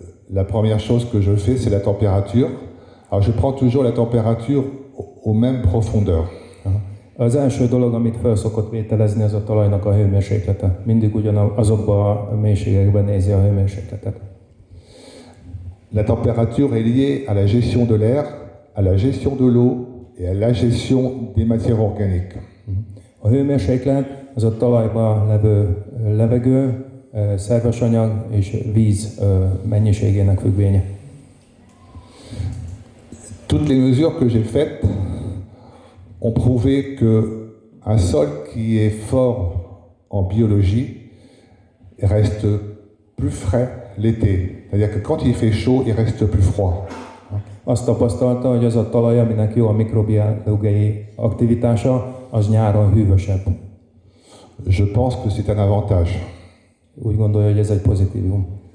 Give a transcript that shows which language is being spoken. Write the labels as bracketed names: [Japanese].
[French] La première chose que je fais, c'est la température. Alors je prends toujours la température aux mêmes profondeurs. [Hungarian] Az első dolog, amit fel szokott vételezni, az a talajnak a hőmérséklete. Mindig ugyanazokban a mélységekben nézi a hőmérsékletet. [French] La température est liée à la gestion de l'air, à la gestion de l'eau et à la gestion des matières organiques. [Hungarian] A hőmérséklet az a talajban levő levegő, szerves anyag és víz mennyiségének függvénye. [French] Toutes les mesures que j'ai faites ont prouvé qu'un sol qui est fort en biologie reste plus frais l'été. C'est-à-dire que quand il fait chaud, il reste plus froid. [Hungarian] Azt tapasztalta, hogy az a talaj, aminek jó a mikrobiológiai aktivitása, az nyáron hűvösebb. [French] Je pense que c'est un avantage. [Hungarian] Úgy gondolja, hogy ez egy pozitívum.